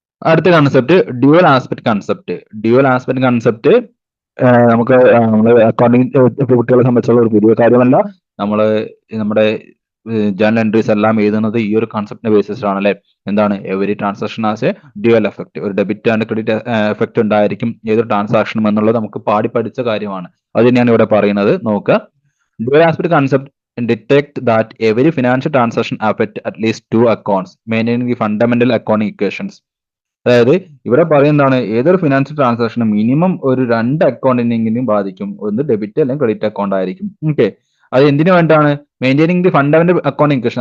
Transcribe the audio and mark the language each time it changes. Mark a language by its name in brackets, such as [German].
[Malayalam] അടുത്ത concept dual aspect concept. Dual aspect concept നമുക്ക് നമ്മൾ അക്കൗണ്ടിങ് കുട്ടികളെ സംബന്ധിച്ചുള്ള ഒരു പുതിയ കാര്യമല്ല. നമ്മുടെ ജേണൽ എൻട്രീസ് എല്ലാം എഴുതുന്നത് ഈ ഒരു കൺസെപ്റ്റിന്റെ ബേസിസിലാണ് അല്ലെ. എന്താണ്, every transaction as A dual effect, ഒരു ഡെബിറ്റ് ആൻഡ് ക്രെഡിറ്റ് എഫക്ട് ഉണ്ടായിരിക്കും ഏതൊരു ട്രാൻസാക്ഷനും എന്നുള്ളത് നമുക്ക് പാടി പഠിച്ച കാര്യമാണ്. അത് തന്നെയാണ് ഇവിടെ പറയുന്നത്. [English] നോക്കുക, dual aspect concept detect that every financial transaction affect at least 2 accounts maintaining the fundamental accounting equations. [Malayalam] അതായത് ഇവിടെ പറയുന്നതാണ്, ഏതൊരു ഫിനാൻഷ്യൽ ട്രാൻസാക്ഷനും മിനിമം ഒരു 2 അക്കൗണ്ടിനെങ്കിലും ബാധിക്കും. ഒന്ന് ഡെബിറ്റ് അല്ലെങ്കിൽ ക്രെഡിറ്റ് അക്കൗണ്ട് ആയിരിക്കും. ഓക്കെ. അത് എന്തിനു വേണ്ടിയാണ്, maintaining the fundamental accounting equation.